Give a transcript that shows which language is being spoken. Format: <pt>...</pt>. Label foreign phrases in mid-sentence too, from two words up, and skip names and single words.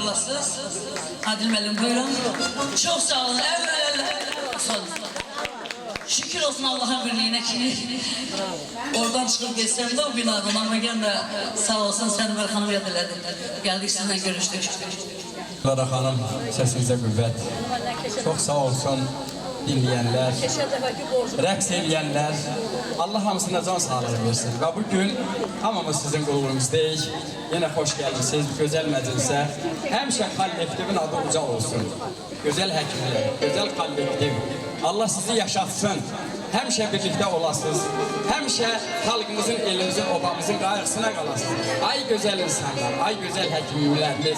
<az>olasınız. Adil müəllim buyurun.</az> <tr>Çok sağ olun. Sağ olun. Şükür olsun Allah'ın birliğine ki oradan çıkıp geçsem de o binadan ama gene sağ olsun</tr> <az>Sənvər xanım yad elədi.</az> <tr>Geldik sizinle görüştük. Lara Hanım, sesinize kuvvet. Çok sağ olsun dinleyenler, rəqs edenler.</tr> <az>Allah hamısına can sağlığı versin. Ve bugün hamımız sizin qulluğunuzdayıq.</az> <tr>Yine hoş geldiniz güzel məclisə.</tr> <az>Həmişə kollektivin adı ucal olsun. Güzel həkimlər, güzel kollektiv. Allah sizi yaşatsın. Həmişə birlikte olasınız. Həmişə xalqımızın, elimizin, obamızın qayğısına qalasınız. Ay güzel insanlar, ay güzel həkimlərimiz.</az>